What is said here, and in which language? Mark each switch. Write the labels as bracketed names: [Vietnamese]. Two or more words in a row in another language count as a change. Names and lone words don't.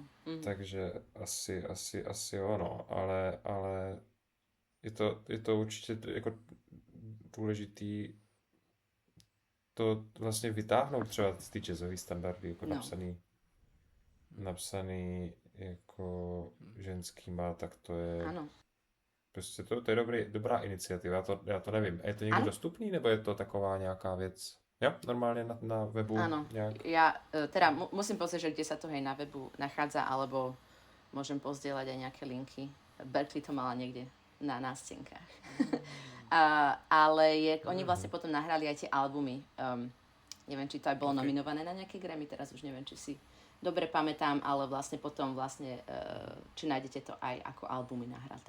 [Czech] Takže asi jo, no, ale je to určitě jako důležitý to vlastně vytáhnout třeba z ty jazzové standardy, jako napsaný jako ženskýma, tak to je... Ano. Prostě to je dobrá iniciativa, já to nevím. Je to někde dostupný, nebo je to taková nějaká věc? Jo, [Slovak] normálne na webu? Áno, ja teda musím pozrieť, že kde sa to hej na webu nachádza, alebo môžem pozdieľať aj nejaké linky. Berkeley to mala niekde na nástenkách. Ale oni vlastne potom nahrali aj tie albumy. Neviem, či to aj bolo nominované na nejaké Grammy, teraz už neviem, či si dobre pamätám, ale vlastne potom či nájdete to aj ako albumy nahraté.